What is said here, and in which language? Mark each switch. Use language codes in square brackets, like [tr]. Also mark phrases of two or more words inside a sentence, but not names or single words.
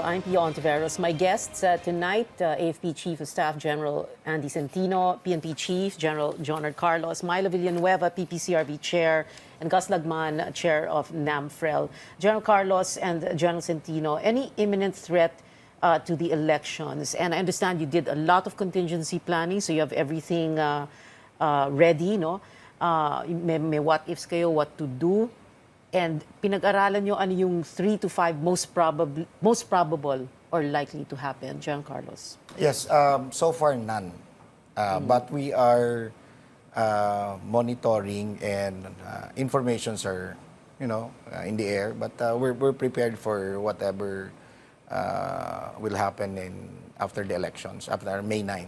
[en] I'm Pio Ontiveros. My guests tonight, AFP Chief of Staff General Andy Centino, PNP Chief General Jonard Carlos, Milo Villanueva, PPCRB Chair, and Gus Lagman, Chair of NAMFREL. General Carlos and General Centino, any imminent threat to the elections? And I understand you did a lot of contingency planning, so you have everything ready, no? [tl] May what-ifs kayo, [en] what to do. And [tl] pinag-aralan nyo ano yung [en] 3 to 5 most probable or likely to happen, General Carlos? Yes, so far none. But we are monitoring, and informations are, in the air. But we're prepared for whatever will happen after the elections, after May 9.